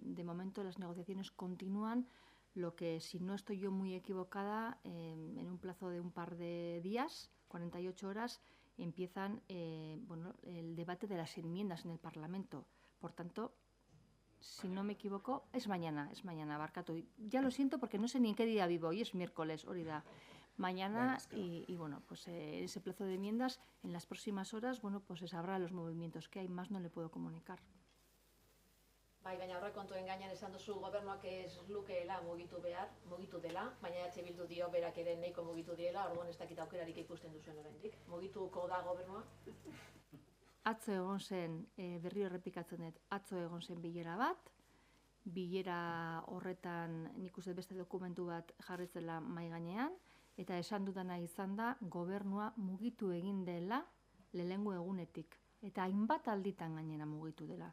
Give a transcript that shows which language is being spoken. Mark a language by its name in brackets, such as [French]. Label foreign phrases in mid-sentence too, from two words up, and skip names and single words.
[Spanish] De momento las negociaciones continúan, lo que, si no estoy yo muy equivocada, en un plazo de un par de días, 48 horas, empiezan el debate de las enmiendas en el Parlamento. Por tanto, si no me equivoco, es mañana, barkatu. Ya lo siento porque no sé ni en qué día vivo, hoy es miércoles, [Basque] hori da. [Spanish] Mañana en ese plazo de enmiendas, en las próximas horas, se sabrá los movimientos que hay, más no le puedo comunicar. [Basque] Bai, baina aurrekontuen gainean esan duzu gobernuak ez lukeela mugitu dela, baina EH Bildu dio berak ere nahiko mugitu diela, orduan ez dakit aukerarik ikusten duzuen oraindik. Mugituko da gobernua? Atzo egon zen, berriro errepikatzen dut, atzo egon zen bilera bat, bilera horretan nik uste beste dokumentu bat jarritzela mahai gainean, eta esan dudana izan da gobernua mugitu egin dela lehengo egunetik, eta hainbat alditan gainera mugitu dela.